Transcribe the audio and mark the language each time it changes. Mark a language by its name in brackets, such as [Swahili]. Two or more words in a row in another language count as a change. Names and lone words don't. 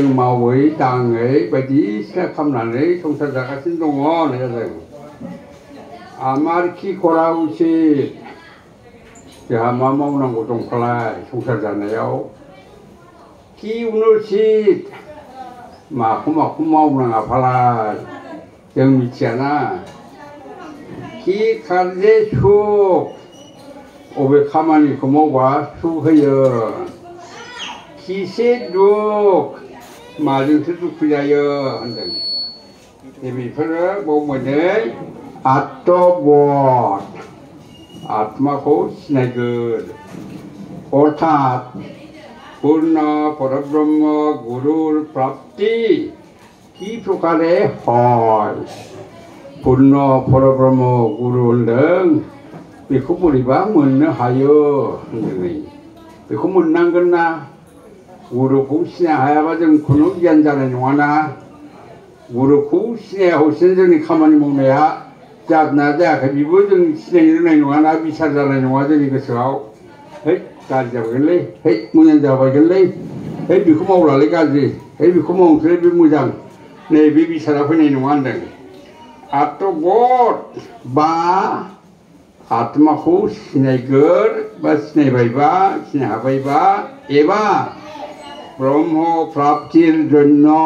[Bodo] मावै दाङै बायदिसिना खालामनानै संसार जागासिनो दङ होननाय जादों [Assamese] आमार कि करा उचित [Bodo] जोंहा मा मावनांगौ दंखालाय संसार जानायाव [Assamese] कि अनुचित [Bodo] माखौ मावनाङा फालाय जों मिथियाना [Assamese] कि कार्ये सुख [Bodo] अबे खामानिखौ मावबा सुख होयो किसे दुख माजोंसो दुखु जायो होनदों बेफोरो बाव मोनै आत्मबोध आत्माखौ सिनायगोन अर्थात [Assamese] पूर्ण परब्रह्म गुरुर प्राप्ति कि प्रकारे हय [Bodo] पूर्ण परब्रह्म गुरु होनदों बेखौ बोरैबा मोननो हायो होनदों बेखौ मोननांगोन ना गुरुखौ सिनाय हायाबा जों खुनु गियान जानाय नङाना गुरुखौ सिनाया हसिनो जोंनि खामानि मावनाया जादोंना जायाखै बेबो जों सिनायनो रोंनाय नङाना बिसार जानाय नङा जोंनि गोसोआव है गाज्रि जाबायगोनलै है मोजां जाबायगोनलै है बेखौ मावलालै गाज्रि है बेखौ मावनोसै बे मोजां नै बे बिसारा फैनाय नङा होनदों आत्मबोध बा आत्माखौ सिनायगोन बा सिनायबायबा सिनाय हाबायबा एबा [Assamese] ब्रह्म प्राप्तिर जन्य